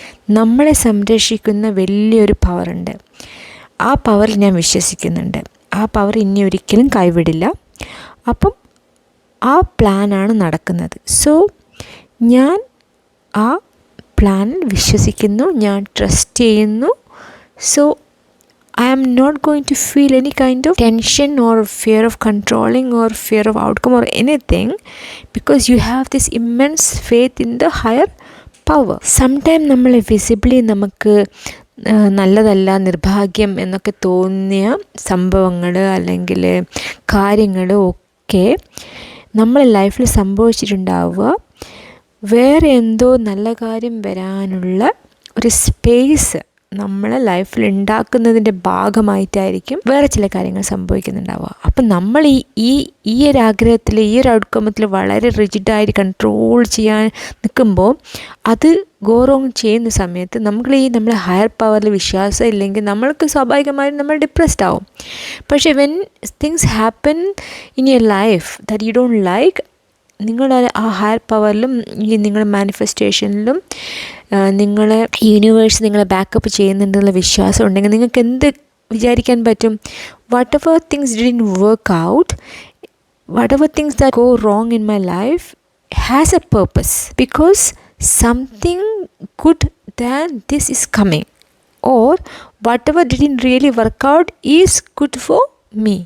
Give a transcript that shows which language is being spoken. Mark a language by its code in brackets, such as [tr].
[ml] നമ്മളെ സംരക്ഷിക്കുന്ന വലിയൊരു പവറുണ്ട്. ആ പവറിൽ ഞാൻ വിശ്വസിക്കുന്നുണ്ട്. ആ പവർ ഇനി ഒരിക്കലും കൈവിടില്ല. അപ്പം ആ പ്ലാനാണ് നടക്കുന്നത്. സോ ഞാൻ ആ പ്ലാനിൽ വിശ്വസിക്കുന്നു, ഞാൻ ട്രസ്റ്റ് ചെയ്യുന്നു. [en] So I am not going to feel any kind of tension or fear of controlling or fear of outcome or anything, because you have this immense faith in the higher power. [ml] Sometimes നമ്മളെ visibly നമുക്ക് നല്ലതല്ല, നിർഭാഗ്യം എന്നൊക്കെ തോന്നിയ സംഭവങ്ങൾ അല്ലെങ്കിൽ കാര്യങ്ങൾ ഒക്കെ നമ്മളെ ലൈഫിൽ സംഭവിച്ചിട്ടുണ്ടാവുക വേറെ എന്തോ നല്ല കാര്യം വരാനുള്ള ഒരു സ്പേസ് നമ്മളെ ലൈഫിൽ ഉണ്ടാക്കുന്നതിൻ്റെ ഭാഗമായിട്ടായിരിക്കും വേറെ ചില കാര്യങ്ങൾ സംഭവിക്കുന്നുണ്ടാവുക. അപ്പം നമ്മൾ ഈ ഒരു ആഗ്രഹത്തിൽ, ഈ ഒരു ഔട്ട്കമത്തിൽ വളരെ റിജിഡായിട്ട് കൺട്രോൾ ചെയ്യാൻ നിൽക്കുമ്പോൾ അത് ഗോ റോങ് ചെയ്യുന്ന സമയത്ത് നമ്മളെ ഹയർ പവറിൽ വിശ്വാസം ഇല്ലെങ്കിൽ നമ്മൾക്ക് സ്വാഭാവികമായിട്ടും നമ്മൾ ഡിപ്രസ്ഡ് ആവും. പക്ഷേ [en] when things happen in your life that you don't like, [ml] നിങ്ങളുടെ ആ ഹയർ പവറിലും ഈ നിങ്ങളുടെ മാനിഫെസ്റ്റേഷനിലും നിങ്ങളെ യൂണിവേഴ്സ് നിങ്ങളെ ബാക്കപ്പ് ചെയ്യുന്നുണ്ടെന്നുള്ള വിശ്വാസം ഉണ്ടെങ്കിൽ നിങ്ങൾക്ക് എന്ത് വിചാരിക്കാൻ പറ്റും [en] whatever things didn't work out, whatever things that go wrong in my life has a purpose, because something good than this is coming, or whatever didn't really work out is good for me.